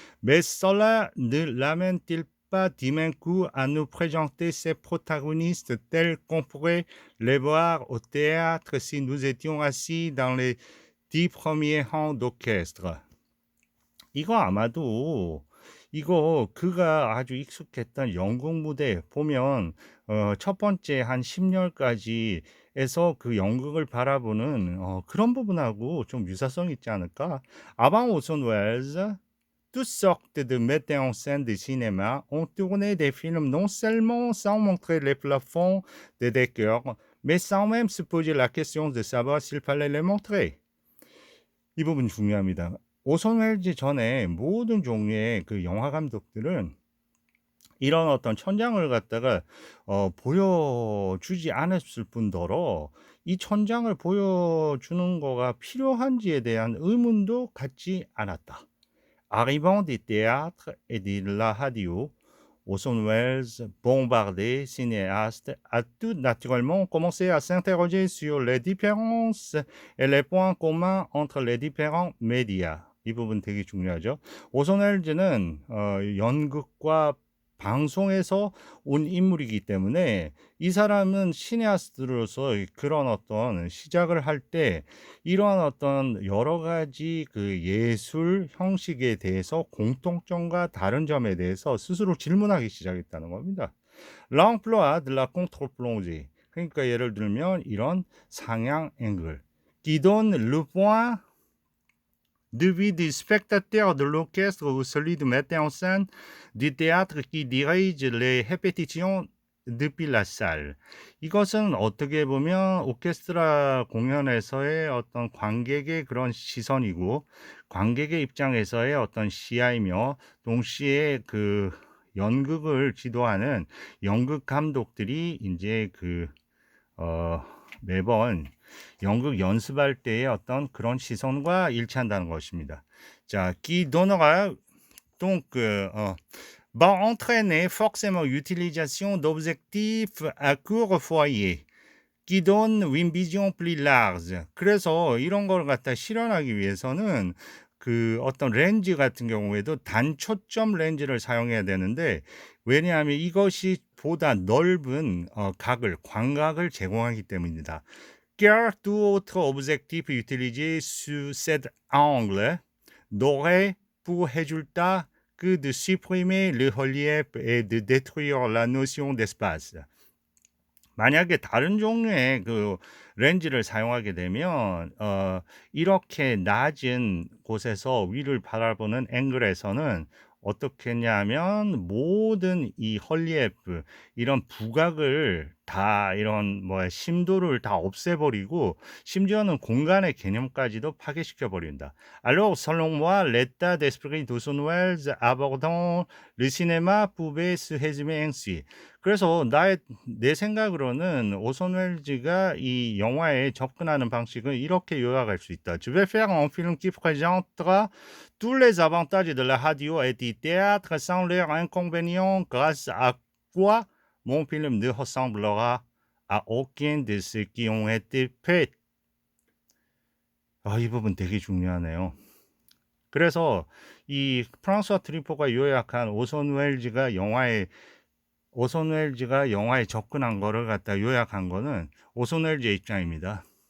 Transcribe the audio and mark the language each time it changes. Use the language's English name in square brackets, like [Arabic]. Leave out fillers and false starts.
[French] Mais cela ne l'amène-t-il pas d'un coup à nous présenter ces protagonistes tels qu'on pourrait les voir au théâtre si nous étions assis dans les 10 premiers rangs d'orchestre. [Korean] 이거 아마도 이거 그가 아주 익숙했던 연극 무대 보면 첫 번째 한 10년까지 에서 그 연극을 바라보는 그런 부분하고 좀 유사성이 있지 않을까? [French] Avant Orson Welles, toutes sortes de metteurs en scène de cinéma ont tourné des films non seulement sans montrer les plafonds des décors, mais sans même se poser la question de savoir s'il fallait les montrer. [Korean] 이 부분 중요합니다. 오손 웰즈 전에 모든 종류의 그 영화 감독들은 이런 어떤 천장을 갖다가 보여주지 않았을 뿐더러 이 천장을 보여주는 거가 필요한지에 대한 의문도 갖지 않았다. [French] Arrivant des théâtres et de la radio, Orson Welles, bombardé cinéaste, a tout naturellement commencé à s'interroger sur les différences et les points communs entre les différents médias. [Korean] 이 부분 되게 중요하죠. 오손 웰즈는 연극과 방송에서 온 인물이기 때문에 이 사람은 시네아스트로서 그런 어떤 시작을 할 때 이러한 어떤 여러 가지 그 예술 형식에 대해서 공통점과 다른 점에 대해서 스스로 질문하기 시작했다는 겁니다. [French] L'emploi de la contre-plongée. [Korean] 그러니까 예를 들면 이런 상향 앵글. [French] Qui donne le point de vue du spectateur de l'orchestre ou celui du metteur en scène du théâtre qui dirige les répétitions depuis la salle. [Korean] 이것은 어떻게 보면 오케스트라 공연에서의 어떤 관객의 그런 시선이고 관객의 입장에서의 어떤 시야이며 동시에 그 연극을 지도하는 연극 감독들이 이제 매번 연극 연습할 때의 어떤 그런 시선과 일치한다는 것입니다. [French] 자, qui donnera donc va entraîner forcément l'utilisation d'objectifs à court foyer qui donne une vision plus large. [Korean] 그래서 이런 걸 갖다 실현하기 위해서는 그 어떤 렌즈 같은 경우에도 단초점 렌즈를 사용해야 되는데 왜냐하면 이것이 보다 넓은 각을 광각을 제공하기 때문입니다. [French] Car tout autre objectif utilisé sous cet angle n'aurait pour résultat que de supprimer le relief et de détruire la notion d'espace. [Korean] 만약에 다른 종류의 그 렌즈를 사용하게 되면 이렇게 낮은 곳에서 위를 바라보는 앵글에서는 어떻게 했냐면 모든 이 헐리에프 이런 부각을 다 이런 심도를 다 없애버리고 심지어는 공간의 개념까지도 파괴시켜 버린다. [French] Alors selon moi l'état d'esprit d'Orson Welles abordant le cinéma pouvait se résumer ainsi. [Korean] 그래서 내 생각으로는 오손 웰즈가 이 영화에 접근하는 방식은 이렇게 요약할 수 있다. [French] Je vais faire un film qui présentera tous les avantages de la radio et du théâtre sans leurs inconvénients, grâce à quoi mon film ne ressemblera à aucun de ceux qui ont été faits. [Korean] 이 부분 되게 중요하네요. 그래서 이 프랑스와 트리포가 요약한 오손 웰즈가 영화에 접근한 거를 갖다 요약한 거는 오손 웰즈의 입장입니다.